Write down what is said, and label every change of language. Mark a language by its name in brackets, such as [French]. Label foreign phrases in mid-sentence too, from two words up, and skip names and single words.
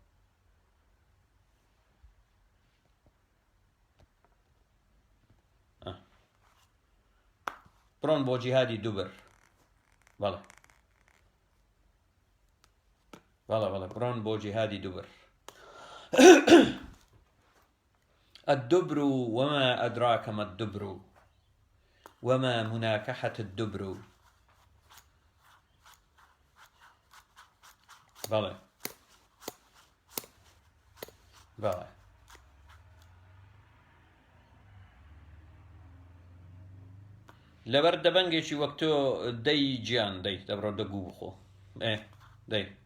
[Central Kurdish] بڕۆن بۆ جیهادی دووبەر بەڵێ بڕۆن بۆ جیهادی دووبەر [Arabic] الدبر وما أدراك ما الدبر وما مناكحة الدبر [Central Kurdish] بەڵێ لەبەر دەبەنگێکی وەک تۆ دەی گیان دەی دەبڕۆ دەگوو بخۆ دەی